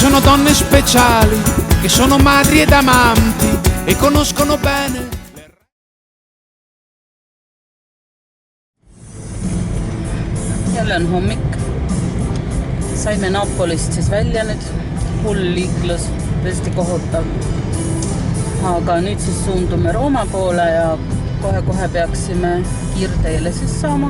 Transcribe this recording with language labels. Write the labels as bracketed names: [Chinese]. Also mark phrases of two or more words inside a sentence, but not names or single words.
[Italian] donne speciali che sono madri ed amanti e conoscono bene. [Estonian] Jälle on hommik. Saime Napolist siis välja nüüd. Hull liiklus, tõesti kohutav. Aga nüüd siis suundume Rooma poole ja kohe peaksime kiirteele siis saama.